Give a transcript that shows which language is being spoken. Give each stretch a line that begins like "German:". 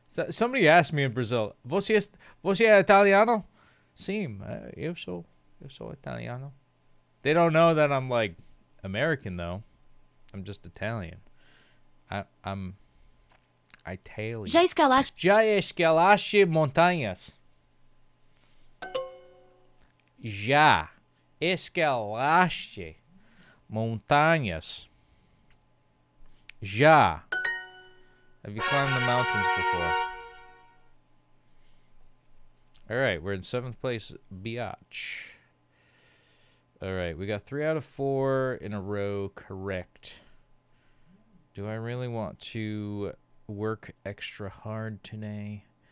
English: Somebody asked me in Brazil,
Portuguese: você é italiano? Sim, eu sou italiano.
English: They don't know that I'm like American though. I'm just Italian. I'm Italian.
Portuguese: Já escalaste montanhas? Já escalaste montanhas? Já.
English: Have you climbed the mountains before? Alright, we're in 7th place, biatch. Alright, we got 3 out of 4 in a row correct. Do I really want to work extra hard today?